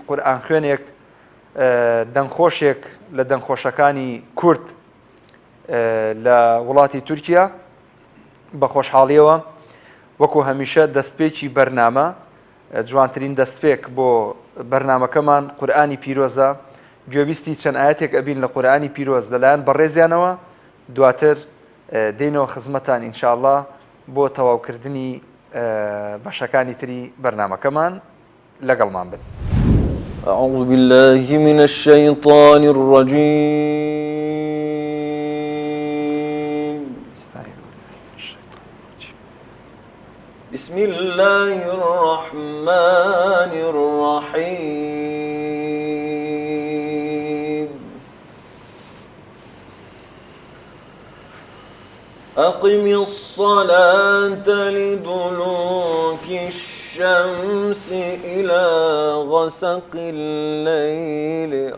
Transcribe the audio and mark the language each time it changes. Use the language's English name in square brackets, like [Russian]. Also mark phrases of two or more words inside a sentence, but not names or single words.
[Central Kurdish] قورئان خوێنێک دەنگخۆشێک لە دەنگخۆشەکانی کورد لە وڵاتی تورکیا بە خۆشحاڵیەوە وەکو هەمیشە دەستپێکی بەرنامە جوانترین دەستپێک بۆ بەرنامەکەمان قورئانی پیرۆزە گوێبیستی چەند ئاەتێک ئەبین لە قورئانی پیرۆز لەلایەن بەڕێزیانەوە دواتر دێنەوە خزمەتان ئینشاءالله بۆ تەواوکردنی بەشەکانی تری بەرنامەکەمان لەگەڵمان بن. [Arabic] أعوذ بالله من الشيطان الرجيم بسم الله الرحمن الرحيم أقم الصلاة لدلوك الشمس إلى غسق الليل